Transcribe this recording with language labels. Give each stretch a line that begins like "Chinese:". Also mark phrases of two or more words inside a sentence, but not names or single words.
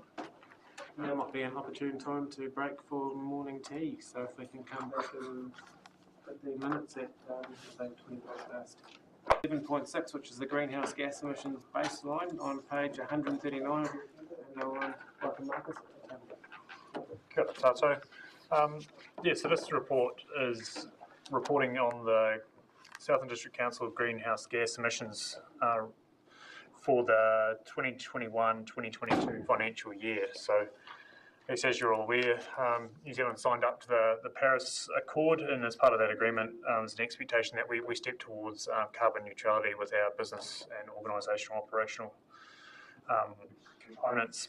English: Now might be an opportune time to break for morning tea, so if we can come back in 15 minutes at say 25 past. 7.6, which is the greenhouse gas emissions baseline on page 139. And welcome, Marcus.
Māori: Kia ora tātou.
English: So this report is reporting on the Southland District Council greenhouse gas emissions for the 2021-2022 financial year. So, as you're all aware, New Zealand signed up to the Paris Accord, and as part of that agreement, there's an expectation that we step towards carbon neutrality with our business and organisational operational components.